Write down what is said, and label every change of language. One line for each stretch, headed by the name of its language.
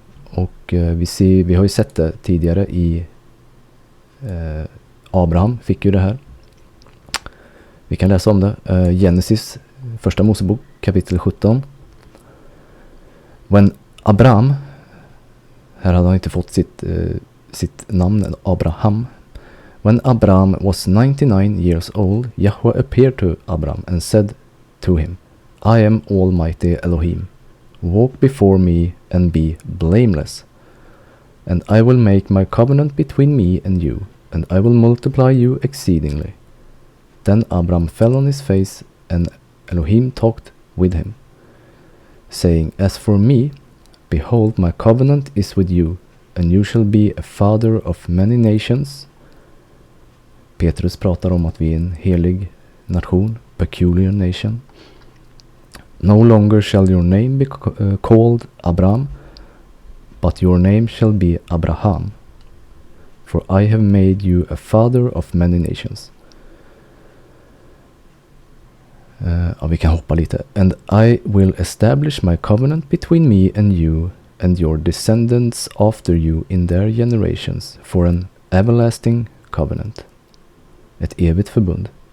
Swedish: Och vi har ju sett det tidigare i Abraham fick ju det här. Vi kan läsa om det. Genesis, första Mosebok, kapitel 17.
English: When Abraham,
Swedish: här hade han inte fått sitt namn, Abraham.
English: When Abraham was 99 years old, Yahweh appeared to Abraham and said to him, I am Almighty Elohim. Walk before me and be blameless. And I will make my covenant between me and you, and I will multiply you exceedingly. Then Abram fell on his face, and Elohim talked with him, saying, As for me, behold, my covenant is with you, and you shall be a father of many nations.
Swedish: Petrus pratar om att vi är en helig nation,
English: peculiar nation. No longer shall your name be called Abram, but your name shall be Abraham, for I have made you a father of many nations.
Swedish: Vi kan hoppa lite.
English: And I will establish my covenant between me and you and your descendants after you in their generations for an everlasting covenant.
Swedish: Ett evigt förbund.